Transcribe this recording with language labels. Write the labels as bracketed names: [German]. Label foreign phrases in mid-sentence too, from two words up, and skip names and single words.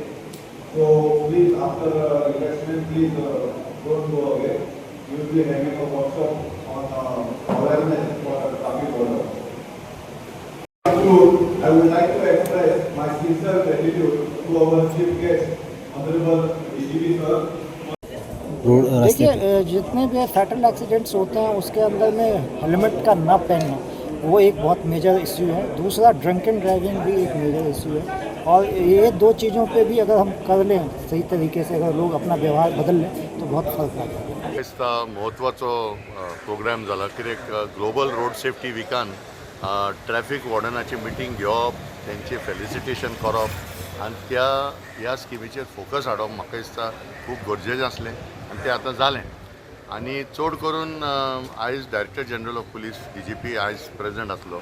[English] So please, after refreshment, please don't go away. We will be having a workshop on awareness for traffic wardens. I would like to express my sincere gratitude to our chief guest, Honorable DGP sir. [Hindi] देखिए, जितने भी [English] fatal accidents [Hindi] होते हैं उसके अंदर में हेलमेट का ना पहनना वो एक बहुत [English] major issue [Hindi] है। दूसरा [English] drunk and driving [Hindi] भी एक [English] major issue [Hindi] है। और ये दो चीज़ों पे भी अगर हम कर लें सही तरीके से, अगर लोग अपना व्यवहार बदल लें तो बहुत फर्क आता है। [Konkani] दिसता म्हत्वाचो प्रोग्राम जाला, कित्याक [English] global road safety [Konkani] विकान ट्रॅफिक वॉर्डनाची मिटींग घेवप, त्यांचे फेलिसिटेशन करप आनी ह्या स्किमीचेर फोकस हाडप म्हाका दिसता खूब गरजेचें आसलें आनी तें आतां जालें। आनी चड करून आयज [English] director general of police [Konkani] DGP आयज प्रेजेंट आसलो।